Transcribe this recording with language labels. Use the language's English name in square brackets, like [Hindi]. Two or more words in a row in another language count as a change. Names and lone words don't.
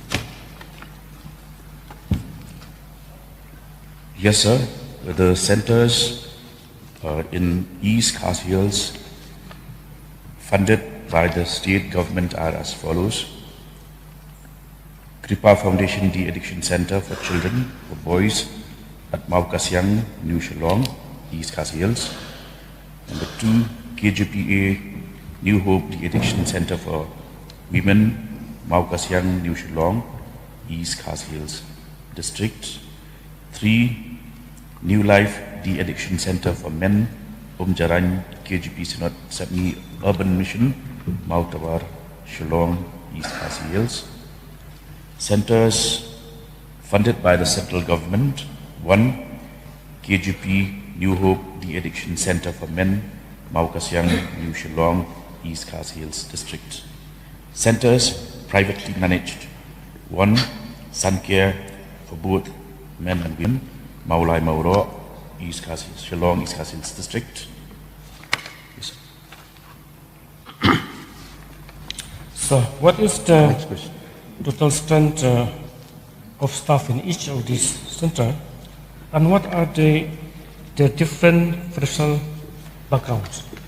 [English] Yes, sir. The centers in East Khasi Hills funded by the state government are as follows. Kripa Foundation De-Addiction Center for Children, for Boys at Mau Kasyang, New Shillong, East Khasi Hills. Number 2, KJPA New Hope De-Addiction Center for Women, Mau Kasyang, New Shillong, East Khasi Hills District. 3, New Life De-Addiction Center for Men, Jarang, KGP Sinot Sapni Urban Mission, Mau Tawar, Shillong, East Khasi Hills. Centers funded by the central government. 1, KGP New Hope De-Addiction Center for Men, Mau Kasyang, New Shillong, East Khasi Hills District. Centers privately managed. 1, Suncare for both men and women, Maulai Mauro, East Khasi Hills, Shillong, East Khasi Hills District. Yes. So, what is the total strength of staff in each of these centers, and what are their different professional backgrounds?